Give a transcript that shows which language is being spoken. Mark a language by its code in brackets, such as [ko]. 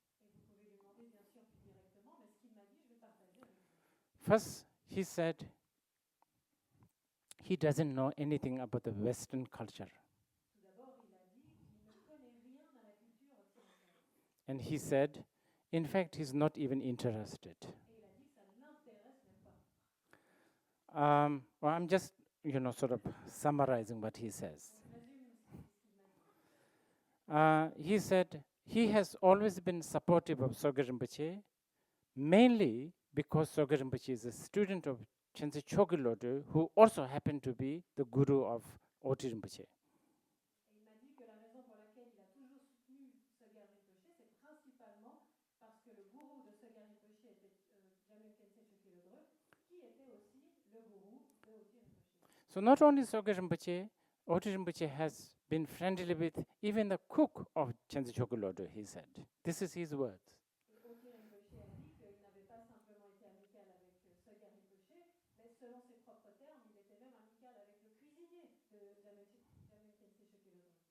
[fr] Et vous pouvez lui demander bien sûr plus directement, mais ce qu'il m'a dit, je vais partager avec vous. [en] First, he said he doesn't know anything about the Western culture. [fr] Tout d'abord, il a dit qu'il ne connaît rien dans la culture occidentale. [en] And he said, in fact, he's not even interested. [fr] Et il a dit que ça ne l'intéresse même pas. [en] Well, I'm just, sort of summarizing what he says. [fr] Je résume ce qu'il m'a dit. [en] He said he has always been supportive of Soga Rinpoche, mainly because Soga Rinpoche is a student of Khyentse Rinpoche, who also happened to be the guru of Oti Rinpoche. [fr] Et il m'a dit que la raison pour laquelle il a toujours soutenu Soga Rinpoche, c'est principalement parce que le gourou de Soga Rinpoche était Jamyel Khyentse Rinpoche, qui était aussi le gourou de Oti Rinpoche. [en] So not only Soga Rinpoche, Oti Rinpoche has been friendly with even the cook of Khyentse Rinpoche, he said. This is his words. [fr] Et Oti Rinpoche a dit qu'il n'avait pas simplement été amical avec Soga Rinpoche, mais selon ses propres termes, il était même amical avec le cuisinier de Jamyel Khyentse Rinpoche.